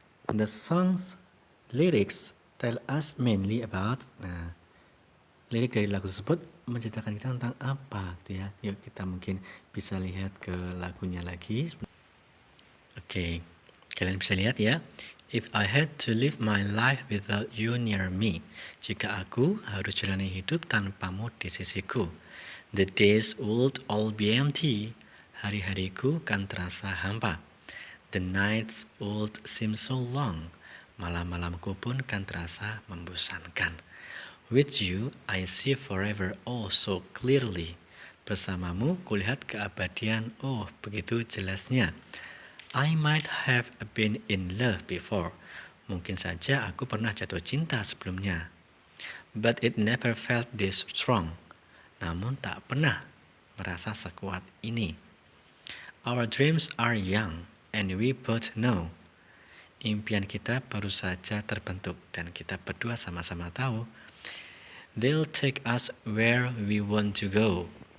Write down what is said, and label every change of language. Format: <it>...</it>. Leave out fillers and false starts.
<en>The song's lyrics tell us mainly about,</en> <id>lirik dari lagu tersebut menceritakan kita tentang apa gitu ya. Yuk kita mungkin bisa lihat ke lagunya lagi. Oke, kalian bisa lihat ya.</id> <en>If I had to live my life without you near me.</en> <id>Jika aku harus jalani hidup tanpamu di sisiku.</id> <en>The days would all be empty.</en> <id>Hari-hariku kan terasa hampa.</id> <en>The nights would seem so long.</en> <id>Malam-malamku pun kan terasa membosankan.</id> <en>With you, I see forever oh so clearly.</en> <id>Bersamamu, kulihat keabadian oh begitu jelasnya.</id> <en>I might have been in love before.</en> <id>Mungkin saja aku pernah jatuh cinta sebelumnya.</id> <en>But it never felt this strong.</en> <id>Namun tak pernah merasa sekuat ini.</id> <en>Our dreams are young. And we both know,</en> <id>impian kita baru saja terbentuk dan kita berdua sama-sama tahu,</id> <en>they'll take us where we want to go.</en>